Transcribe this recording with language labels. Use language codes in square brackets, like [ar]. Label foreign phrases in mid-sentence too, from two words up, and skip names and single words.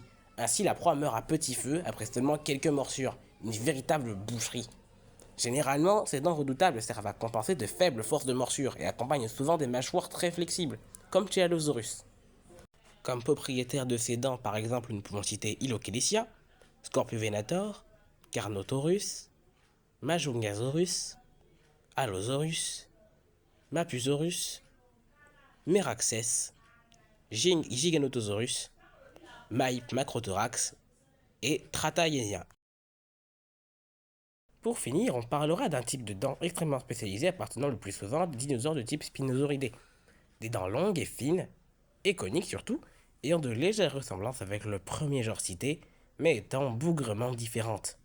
[fr] Ainsi, la proie meurt à petit feu après seulement quelques morsures, une véritable boucherie. Généralement, ces dents redoutables servent à compenser de faibles forces de morsure et accompagnent souvent des mâchoires très flexibles, comme chez Allosaurus. Comme propriétaires de ces dents, par exemple, nous pouvons citer Ilochélicia, Scorpiovenator, Carnotaurus, Majungasaurus, Allosaurus, Mapusaurus, Meraxes, Giganotosaurus, Macrothorax et Tratayesia. Pour finir, on parlera d'un type de dents extrêmement spécialisé appartenant le plus souvent à des dinosaures de type Spinosauridés. Des dents longues et fines, et coniques surtout, ayant de légères ressemblances avec le premier genre cité, mais étant bougrement différentes.